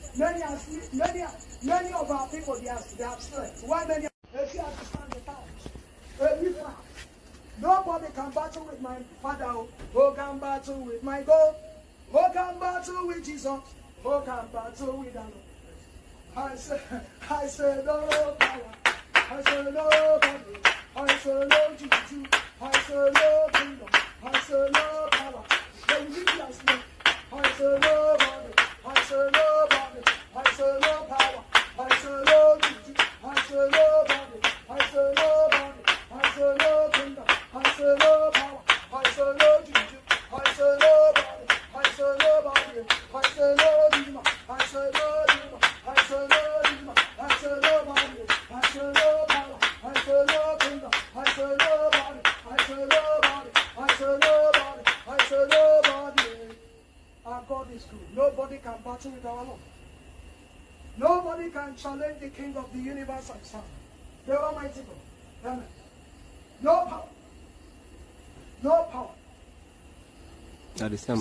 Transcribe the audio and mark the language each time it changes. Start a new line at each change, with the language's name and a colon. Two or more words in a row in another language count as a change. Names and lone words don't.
English: Many of our people they have strength. Why many? If you understand the times, nobody can battle with my father. Who can battle with my God? Who can battle with Jesus? Who can battle with Allah? I I say no power. I say nobody. I say no juju. I say no kingdom. I say no power. Then you just know. I say nobody. I say nobody. I say no power. I say no juju. I say nobody. I say nobody. I say no kingdom. I say no power. I say no juju. I say nobody. I say nobody. I say no demon. I say no demon. I say no demon. I say nobody. I say no power. I say no kingdom. I say nobody. I say nobody. I say nobody. I say nobody. Our God is good. Nobody can battle with our Lord. Nobody can challenge the King of the universe and Son, the Almighty God. Amen. No power. No power. At the same